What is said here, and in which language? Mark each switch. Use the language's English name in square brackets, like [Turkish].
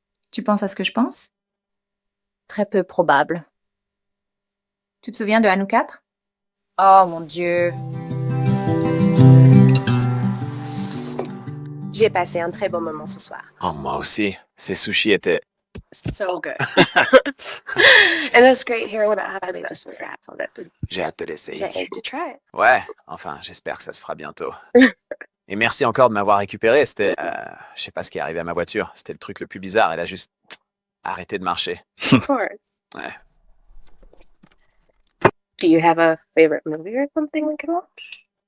[French] Tu penses à ce que je pense? Très peu probable. Tu te souviens de Hanou 4? Oh mon Dieu. J'ai passé un très bon moment ce soir. Oh, moi aussi. Ces sushis étaient... [English] So good. And it was great hearing about how they just was at all that food. [French] J'ai hâte de l'essayer. [English] Can't wait to try it. [French] Ouais, enfin, j'espère que ça se fera bientôt. Et merci encore de m'avoir récupéré. C'était... je sais pas ce qui est arrivé à ma voiture. C'était le truc le plus bizarre. Elle a juste arrêté de marcher. [English] Of course. [French] Ouais. [English] Do you have a favorite movie or something we can watch?